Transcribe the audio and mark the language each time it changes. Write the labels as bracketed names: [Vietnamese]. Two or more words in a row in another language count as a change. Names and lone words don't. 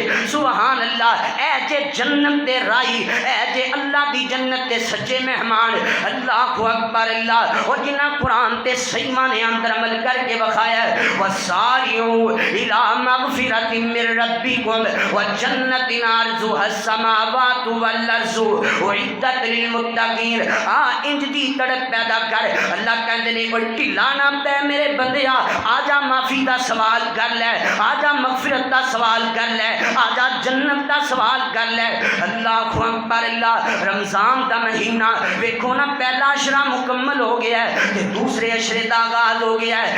[Arabic] سبحان اللہ. [Punjabi] اے جے جنت دے رائی, اے جے اللہ دی جنت دے سچے مہمان. [Arabic] اللہ اکبر اللہ. [Punjabi] اور جنہ قرآن تے صحیح معنی اندر عمل کر کے بخایا ہے [Arabic] وساریو الی مغفرۃ من ربکم وجنۃ عرضها السماوات والارض اعدت للمتقین. [Punjabi] انج دی تڑپ پیدا کر. اللہ کہندے نے کوئی ڈھلا نہ پے میرے بندیا, آجا معافی دا سوال کر لے, آجا مغفرت دا سوال کر لے, آجا جنت دا سوال کر لے. [Arabic] اللہ اکبر اللہ. [Punjabi] رمضان دا مہینہ ویکھو نا پہلا اشرا مکمل ہو گیا ہے تے دوسرے اشرے دا آغاز ہو گیا ہے.